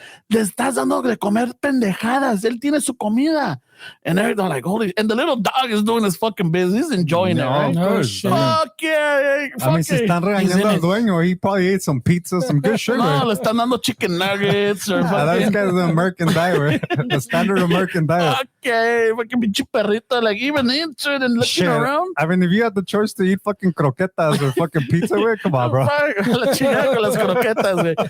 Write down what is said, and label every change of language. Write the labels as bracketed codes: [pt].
[es] Le estás dando de comer pendejadas. Él tiene su comida. [en] And they're like, holy, and the little dog is doing his fucking business. He's enjoying it, right? of course. shit. Fuck yeah. [es] I mean, se están regañando al dueño. [en] He probably ate some pizza, some good shit. No, Right? [es] le están dando chicken nuggets or [en] That fucking. guy's the American diet, right? The standard American diet. Okay, fucking pinche perrito, like even interested and looking Shit. around. I mean, if you had the choice to eat fucking croquetas or fucking pizza, güey, come on, bro. [es] Fuck, la chingada con las croquetas, güey.